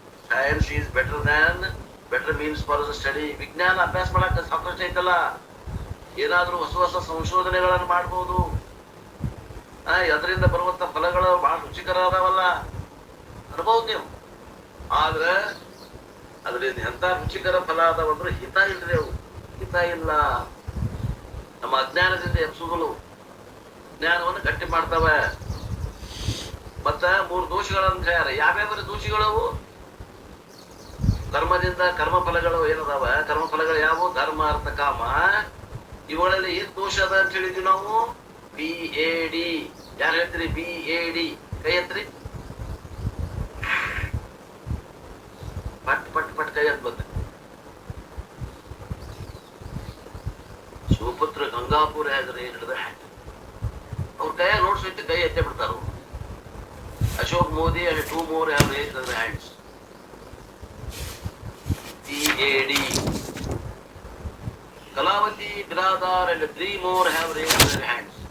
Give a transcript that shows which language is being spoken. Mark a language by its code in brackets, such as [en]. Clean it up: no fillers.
[en] Science is better means for the study. [kn] ವಿಜ್ಞಾನ ಅಭ್ಯಾಸ ಮಾಡಕ್ಕೆ ಸಾಕಷ್ಟು ಐತಲ್ಲ. ಏನಾದ್ರೂ ಹೊಸ ಸಂಶೋಧನೆಗಳನ್ನು ಮಾಡ್ಬೋದು. ಅದರಿಂದ ಬರುವಂತ ಫಲಗಳು ಬಹಳ ರುಚಿಕರ ಅದಾವಲ್ಲ, ಅನ್ಬಹುದು ನೀವು. ಆದ್ರೆ ಅದರಿಂದ ಎಂತ ರುಚಿಕರ ಫಲ ಅದಾವಂದ್ರೆ ಹಿತ ಇಲ್ರಿ. ಅವು ಹಿತ ಇಲ್ಲ. ನಮ್ಮ ಅಜ್ಞಾನದಿಂದ ಎಬ್ಸುಗಳು ಜ್ಞಾನವನ್ನು ಗಟ್ಟಿ ಮಾಡ್ತವೆ. ಮತ್ತ 3 ದೋಷಗಳನ್ನ ತಯಾರ. ಯಾವ್ಯಾವ ದೋಷಿಗಳವು? ಕರ್ಮದಿಂದ ಕರ್ಮಫಲಗಳು ಏನದಾವ? ಕರ್ಮಫಲಗಳು ಯಾವುವು? ಧರ್ಮ, ಅರ್ಥ, ಕಾಮ. ಇವುಗಳಲ್ಲಿ ಏನ್ ದೋಷ ಅದ ಅಂತ ಹೇಳಿದ್ವಿ ನಾವು? BAD. ಯಾರು ಹೇಳ್ತೀರಿ? BAD ಕೈ ಎತ್ರಿ. ಪಟ್ ಕೈ ಎತ್ ಬಂದ. ಶಿವಪುತ್ರ ಗಂಗಾಪುರ ಹೆಸರು ಹಿಡಿದ ಅವ್ರ ಕೈಯಾಗ ನೋಟ್ಸ್ ಐತಿ, ಕೈ ಎತ್ತೆ ಬಿಡ್ತಾರ. [en] Ashok Modi and 2 more have raised their hands. BAD. Kalavati Biradar and 3 more have raised their hands.